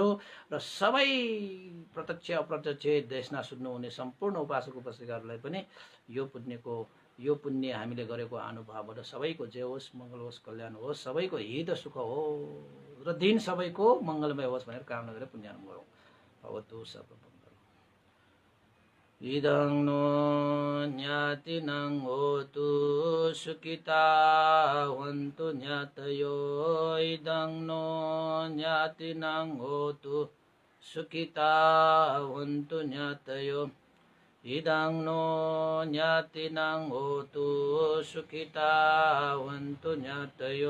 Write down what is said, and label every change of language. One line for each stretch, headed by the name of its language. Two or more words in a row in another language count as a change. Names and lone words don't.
Nepali: र सबै प्रत्यक्ष अप्रत्यक्ष देशना सुन्नुहुने सम्पूर्ण उपासक उपासिकाहरूलाई पनि यो पुण्य हामीले गरेको अनुभवबाट सबैको जय होस्, मङ्गल होस्, कल्याण होस्, सबैको हित सुख होस् र दिन सबैको मङ्गलमय होस् भनेर कामना गरेर पुण्यानुमोदन गरौँ।
Sanskrit: भवतु सर्वमङ्गलम्।
Pali: इदं नो ज्ञातिनं होतु सुखिता हन्तु ज्ञातयो, इदं नो ज्ञातिनं होतु सुखिता हन्तु ज्ञातयो, इदं नो ज्ञातिनं होतु सुखिता हन्तु ज्ञातयो।